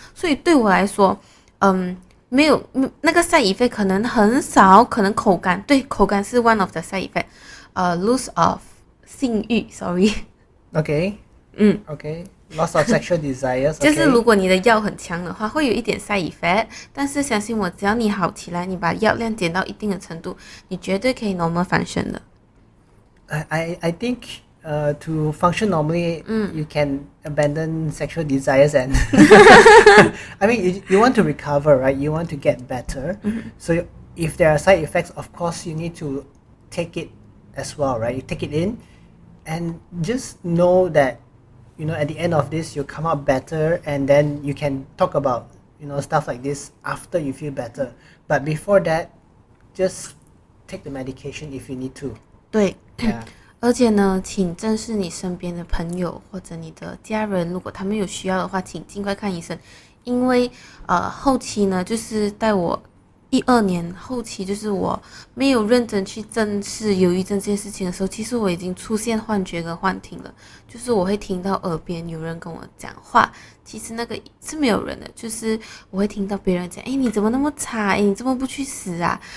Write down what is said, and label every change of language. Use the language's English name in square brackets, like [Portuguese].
[Chinese] 所以对我来说，没有那个 side effect 可能很少，可能口干，对，口干是 [English] one of the side effect， loss of [Chinese] 性欲 ， [English] sorry。 Okay. Okay. Loss of sexual desires. [Chinese] 就是如果你的药很强的话，会有一点 side effect， 但是相信我，只要你好起来，你把药量减到一定的程度，你绝对可以 normal 反旋的。 [English] I think to function normally, you can abandon sexual desires and I mean you want to recover, right? You want to get better. So if there are side effects, of course you need to take it as well, right? You take it in and just know that at the end of this you'll come out better, and then you can talk about stuff like this after you feel better. But before that, just take the medication if you need to. [Chinese] 对， [English] Yeah. [Chinese] 而且呢，请正视你身边的朋友或者你的家人，如果他们有需要的话，请尽快看医生，因为后期呢，就是在我12年后期，就是我没有认真去正视忧郁症这件事情的时候，其实我已经出现幻觉跟幻听了，就是我会听到耳边有人跟我讲话，其实那个是没有人的，就是我会听到别人讲，你怎么那么差，你怎么不去死啊？